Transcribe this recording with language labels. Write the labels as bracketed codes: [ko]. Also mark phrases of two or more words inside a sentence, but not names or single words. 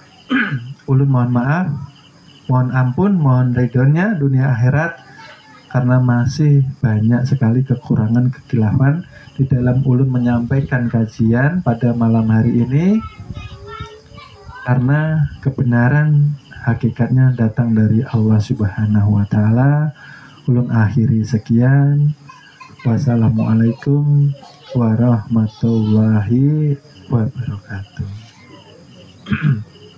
[id] Ulun mohon maaf Mohon ampun, mohon ridhonya dunia akhirat, karena masih banyak sekali kekurangan kekhilafan di dalam ulun menyampaikan kajian pada malam hari ini, karena kebenaran hakikatnya datang dari Allah [ar] Subhanahu wa Ta'ala. [bjn] Ulun akhiri sekian. [ar] Wassalamualaikum warahmatullahi wabarakatuh.